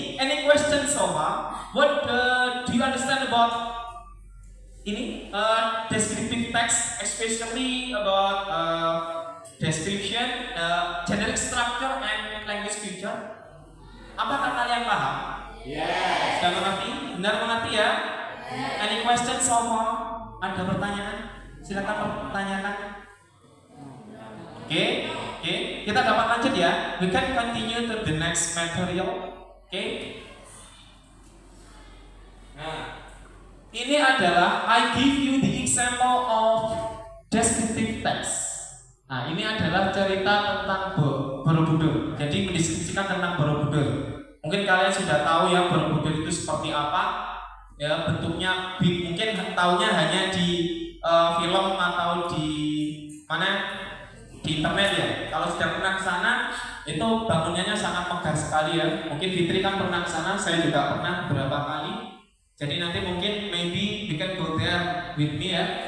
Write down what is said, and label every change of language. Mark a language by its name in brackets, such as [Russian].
[English] Any question so far? What do you understand about ini descriptive text, especially about description, generic structure and language feature? [Indonesian] Apakah kalian paham? [English] Yes. [Indonesian] Sudah mengerti? Benar mengerti ya? [English] Yes. Any question so far? [Indonesian] Ada pertanyaan? Silakan pertanyakan. Oke, kita dapat lanjut ya. [English] We can continue to the next material. [Indonesian] Oke. Nah, ini adalah [English] I give you the example of descriptive text. [Indonesian] Nah, ini adalah cerita tentang Borobudur. Jadi mendeskripsikan tentang Borobudur. Mungkin kalian sudah tahu ya Borobudur itu seperti apa. Ya, bentuknya mungkin tahunya hanya di film atau di mana? Di internet ya. Kalau sudah pernah ke sana, itu bangunannya sangat megah sekali ya. Mungkin Fitri kan pernah ke sana, saya juga pernah beberapa kali. Jadi nanti mungkin [English] maybe we can go there with me [Indonesian] ya.